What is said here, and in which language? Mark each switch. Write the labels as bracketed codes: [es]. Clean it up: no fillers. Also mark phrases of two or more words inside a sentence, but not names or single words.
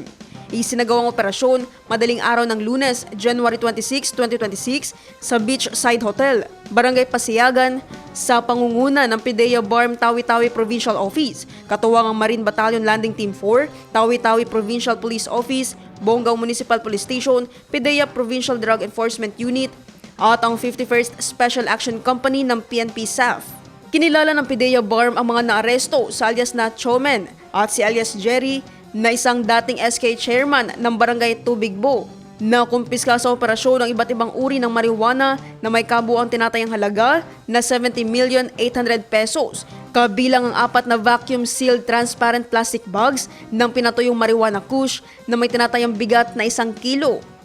[tl] Isinagawang operasyon madaling araw ng Lunes, January 26, 2026 sa Beachside Hotel, Barangay Pasiagan, sa pangunguna ng PIDEA BARM Tawi-Tawi Provincial Office, katuwang ang Marine Battalion Landing Team 4, Tawi-Tawi Provincial Police Office, Bonggao Municipal Police Station, PIDEA Provincial Drug Enforcement Unit, at ang 51st Special Action Company ng PNP SAF. Kinilala ng PIDEA BARM ang mga naaresto sa alias na Chomen at si alias Jerry na isang dating SK chairman ng Barangay Tubigbo na kumpiska sa operasyon ng iba't ibang uri ng marijuana na may kabuuang tinatayang halaga na 70,800,000 pesos, kabilang ang 4 na [en] vacuum-sealed transparent plastic bags [tl] ng pinatuyong marijuana kush na may tinatayang bigat na 1 kilo.